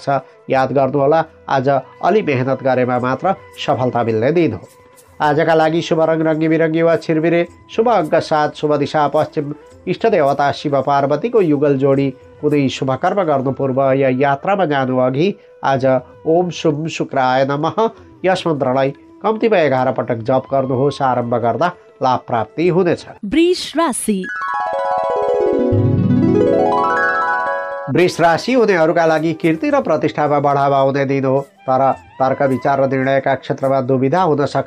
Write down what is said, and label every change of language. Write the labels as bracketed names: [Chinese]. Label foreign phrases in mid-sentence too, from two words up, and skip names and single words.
[Nepali] याद गर्नुहोला, आज अलि मेहनत गरेमा मात्र सफलता मिल्ने दिन हो। आजका लागि शुभ रङ रङ्गी बिरङ्गी वा छिरबिरे, शुभ अङ्क 7, शुभ दिशा पश्चिम, इष्ट देवता शिव पार्वतीको युगल जोडी। कुनै शुभ कर्म गर्नु पूर्व या यात्रामा जानु अघि आज [Sanskrit] ओम शुभ शुक्राय नमः [Nepali] यस मन्त्रलाई कम्तीमा 11 पटक जप गर्नुहोस्। आरम्भ गर्दा लाभ प्राप्ति हुनेछ। वृष राशि वृष राशि हुनेहरूका लागि कीर्ति र प्रतिष्ठामा बढावा हुने दिन हो। तर तर्क विचार र निर्णयका क्षेत्रमा दुविधा हुन सक्छ।